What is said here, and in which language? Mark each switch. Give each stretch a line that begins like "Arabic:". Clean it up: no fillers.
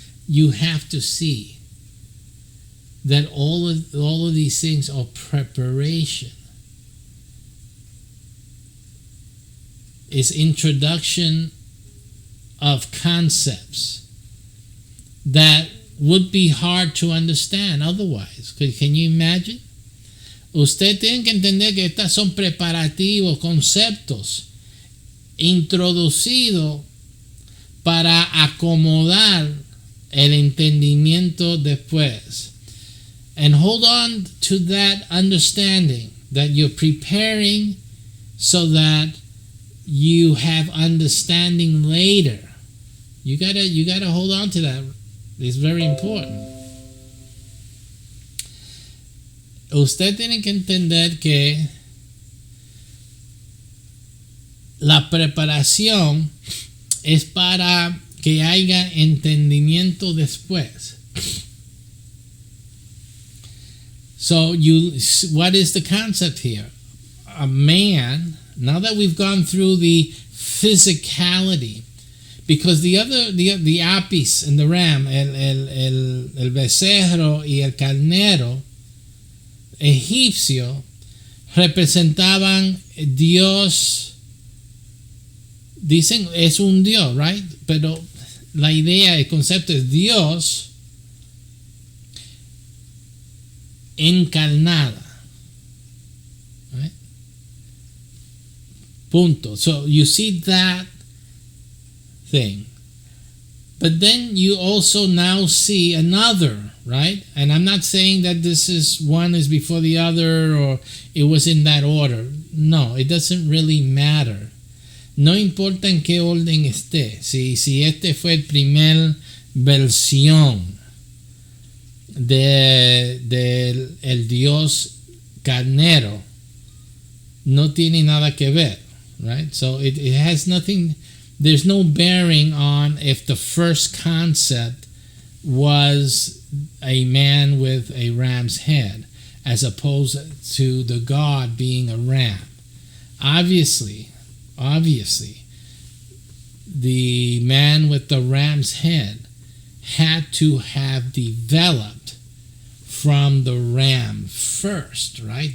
English: You have to see that all of these things are preparation. It's introduction of concepts that would be hard to understand otherwise. Can you imagine?
Spanish: Usted tiene que entender que estas son preparativos, conceptos introducidos para acomodar el entendimiento después.
English: And hold on to that understanding that you're preparing so that you have understanding later. You gotta hold on to that. It's very important.
Spanish: Usted tiene que entender que la preparación es para que haya entendimiento después.
English: So what is the concept here? A man, now that we've gone through the physicality, because the apis and the ram,
Spanish: el becerro y el carnero egipcio representaban Dios. Dicen es un Dios, right? Pero la idea, el concepto es Dios encarnada, right? Punto.
English: So you see that thing, but then you also now see another, right? And I'm not saying that this is one is before the other or it was in that order. No, it doesn't really matter.
Spanish: No importa en qué orden esté. Si este fue el primer versión del el Dios carnero, no tiene nada que ver, right?
English: So it has nothing. There's no bearing on if the first concept was a man with a ram's head as opposed to the God being a ram. Obviously, the man with the ram's head had to have developed from the ram first, right?